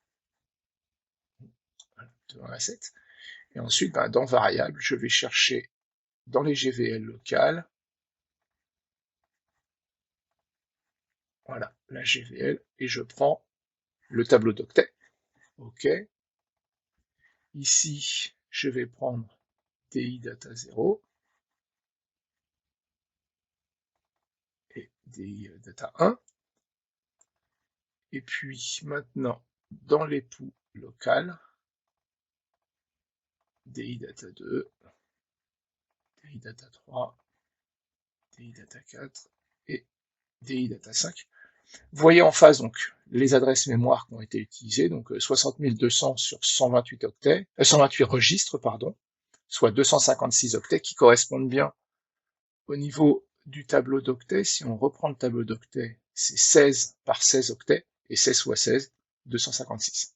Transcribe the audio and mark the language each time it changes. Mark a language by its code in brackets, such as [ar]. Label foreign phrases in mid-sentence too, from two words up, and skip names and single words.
[fr] de 1 à 7, et ensuite, dans variable, je vais chercher dans les GVL locales, Voilà, la GVL, et je prends le tableau d'octet. OK. Ici, je vais prendre DI data 0 et DI data 1. Et puis maintenant, dans l'époux local, DI data 2, DI data 3, DI data 4 et DI data 5. Vous voyez en face donc les adresses mémoire qui ont été utilisées, donc 60 200 sur 128 octets, 128 registres, pardon, soit 256 octets qui correspondent bien au niveau du tableau d'octets. Si on reprend le tableau d'octets, c'est 16 par 16 octets, et 16 fois 16, 256.